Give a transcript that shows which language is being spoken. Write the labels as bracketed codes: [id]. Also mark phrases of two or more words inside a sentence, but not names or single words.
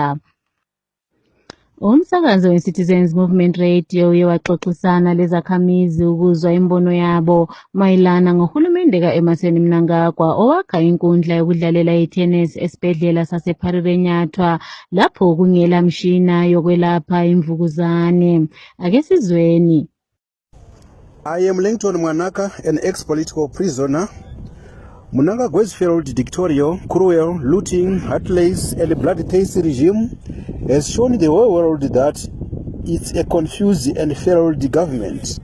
[nd] Umsakazo we-Citizens Movement Radio uye waxoxisana lezakhamizi ukuzwa imbono yabo mayelana ngohulumende ka-Emmerson Mnangagwa owakha inkundla yokudlalela itennis esibhedlela sasePharirenyatwa lapho kungela mshina yokwelapha imvukuzane. Ake sizweni. [en] I am Langton Mwanaka, an ex-political prisoner. Mnangagwa's failed dictatorial, cruel, looting, heartless, and bloodthirsty regime has shown the whole world that it's a confused and failed government.